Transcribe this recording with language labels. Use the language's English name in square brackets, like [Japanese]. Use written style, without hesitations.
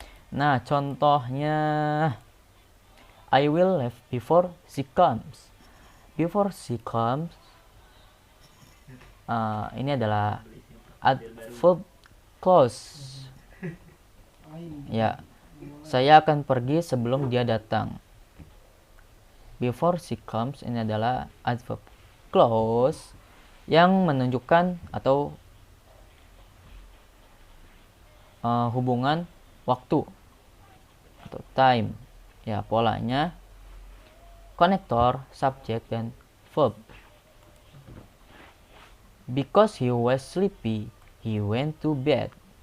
[Indonesian] Nah, contohnya [English] I will leave before she comes. Before she comes [Indonesian] ini adalah adverb clause ya, saya akan pergi sebelum dia datang. [English] Before she comes [Indonesian] ini adalah adverb clause yang menunjukkan atau hubungan waktu atau time ya, polanya konektor, subjek, dan verb. [English] Because he was sleepy, he went to bed.